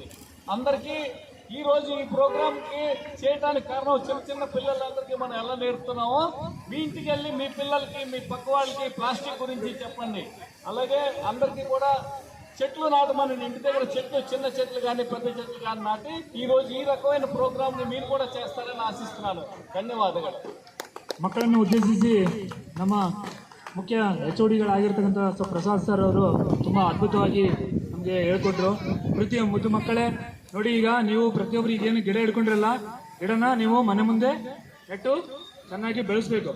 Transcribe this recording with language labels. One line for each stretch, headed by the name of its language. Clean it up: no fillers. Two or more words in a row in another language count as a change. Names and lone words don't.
Telugu: అందరికీ ఈ రోజు ఈ ప్రోగ్రామ్ కి చేయడానికి కారణం చిన్న పిల్లలందరికీ మనం ఎలా నేర్పుతున్నామో మీ ఇంటికి వెళ్ళి మీ పిల్లలకి మీ పక్క వాళ్ళకి ప్లాస్టిక్ గురించి చెప్పండి. అలాగే అందరికీ కూడా చెట్లు నాటమని ఇంటి దగ్గర చిన్న చెట్లు కానీ పెద్ద చెట్లు కానీ నాటి ఈ రోజు ఈ రకమైన ಪ್ರೋಗ್ರಾಮ್ ని మీరు ಕೂಡ చేస్తారని ಆಶಿಸುತ್ತೇನೆ.
Kannada: ಧನ್ಯವಾದಗಳು. ಮಕ್ಕಳನ್ನು ಉದ್ದೇಶಿಸಿ ನಮ್ಮ ಮುಖ್ಯ HODಗಳಾಗಿರ್ತಕ್ಕಂಥ ಪ್ರಸಾದ್ ಸರ್ ಅವರು ತುಂಬ ಅದ್ಭುತವಾಗಿ ನಮಗೆ ಹೇಳ್ಕೊಟ್ರು. ಪ್ರತಿ ಮುದ್ದು ಮಕ್ಕಳೇ ನೋಡಿ, ಈಗ ನೀವು ಪ್ರತಿಯೊಬ್ಬರು ಈಗೇನು ಗಿಡ ಹಿಡ್ಕೊಂಡಿರಲ್ಲ, ಗಿಡನ ನೀವು ಮನೆ ಮುಂದೆ ನೆಟ್ಟು ಚೆನ್ನಾಗಿ ಬೆಳೆಸಬೇಕು.